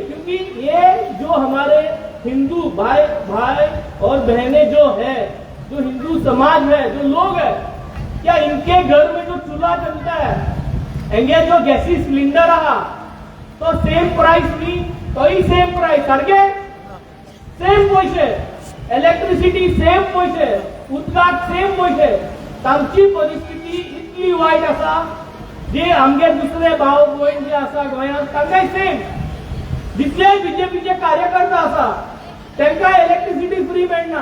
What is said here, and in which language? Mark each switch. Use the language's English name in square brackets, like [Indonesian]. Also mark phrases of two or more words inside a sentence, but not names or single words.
[Hindi] क्योंकि ये जो हमारे हिंदू भाई भाई और बहनें जो है, जो हिंदू समाज है, जो लोग है, क्या इनके घर में जो चूल्हा चलता है, एंगे जो गैसी सिलेंडर रहा तो [English] same price [Hindi] नहीं तो [English] same price [Hindi] सारखे सेम पैसे, इलेक्ट्रिसिटी सेम पैसे, उदकाक सेम पैसे. [Konkani] तांची परिस्थिती इतली वायट आसा जे आमगे दुसरे भाव भयण जे आसा गोंयांत तांकांय सेम. जितले बीजेपीचे कार्यकर्ता आसा तांकां [English] electricity free [Konkani] मेळना.